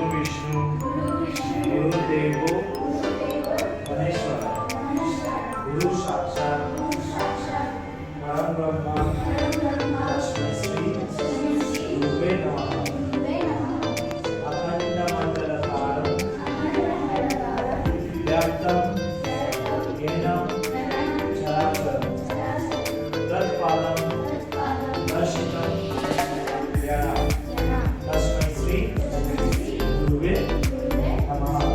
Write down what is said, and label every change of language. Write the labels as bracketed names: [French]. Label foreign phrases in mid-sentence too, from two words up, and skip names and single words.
[Sanskrit] বিষ্ণু গুরু দেব মহেশ্বর গুরু সাক্ষাৎ পরম ব্রহ্মা তস্मै শ্রী গুরুবে নমঃ। अखण्डमण्डलकारं व्याप्तं येन चराचरं तत्पादं दर्शितं येन तस्मै श्री गुरुवे नमः।